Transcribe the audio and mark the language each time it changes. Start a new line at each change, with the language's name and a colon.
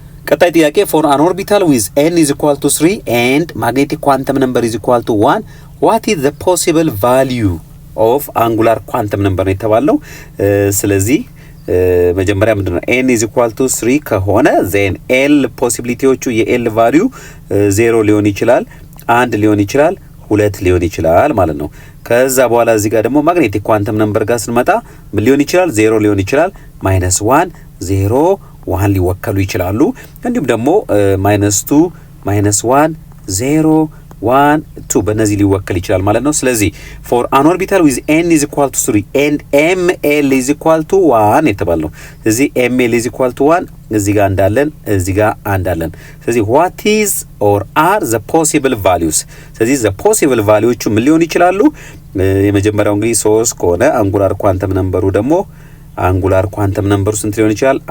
Amharic: ቀጣይ ጥያቄ
English: for an orbital with n is equal to 3 and magnetic quantum number
Amharic: is equal to 1 what is the possible value of angular quantum number ነው የተባለው። ስለዚህ መጀመሪያ ምንድነው n is equal to 3 ከሆነ then l ፖሲቢሊቲዎቹ የl value 0 ሊሆን ይችላል፣ 1 ሊሆን ይችላል፣ 2 ሊሆን ይችላል ማለት ነው። ከዛ በኋላ እዚህ ጋር ደግሞ ማግኔቲክ ኳንተም ነምበር ጋር ስንመጣ ምን ሊሆን ይችላል? 0 ሊሆን ይችላል፣ -1 0 1 ሊወከሉ ይችላሉ። እንዲሁም ደግሞ -2 -1 0 1 2 በእነዚህ ሊወከል ይችላል ማለት ነው። ስለዚህ
English: for an orbital with n is equal to 3 and ml is equal to 1
Amharic: የተባለው ስለዚህ ml is equal to 1 እዚህ ጋር እንዳለን እዚህ ጋር አንዳለን። ስለዚህ
English: what is or are the possible values?
Amharic: ስለዚህ
English: the possible values
Amharic: ምን ሊሆን ይችላሉ? የመጀመሪያው እንግዲህ 3 ከሆነ አንጉላር ኳንተም ነምበሩ ደግሞ አንጉላር ኳንተም ነምበሩ ስንት ሊሆን ይችላል?